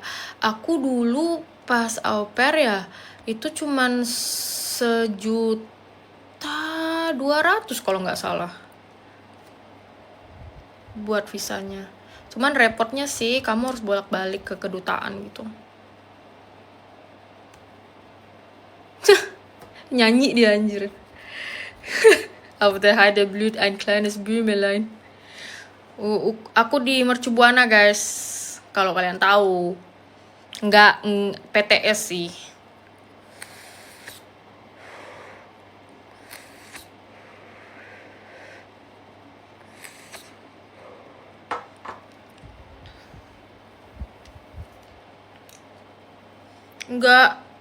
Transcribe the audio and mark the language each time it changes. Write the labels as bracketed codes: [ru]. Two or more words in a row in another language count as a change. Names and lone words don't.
[id] Aku dulu pas au pair ya, itu cuman 1.200.000 kalau nggak salah buat visanya. Cuman repotnya sih kamu harus bolak-balik ke kedutaan gitu. Nyanyi dia anjir. [de] Auf der Heide blüht ein kleines Blümelein. [id] Aku di Mercu Buana guys, kalau kalian tahu. Enggak PTS sih. Enggak.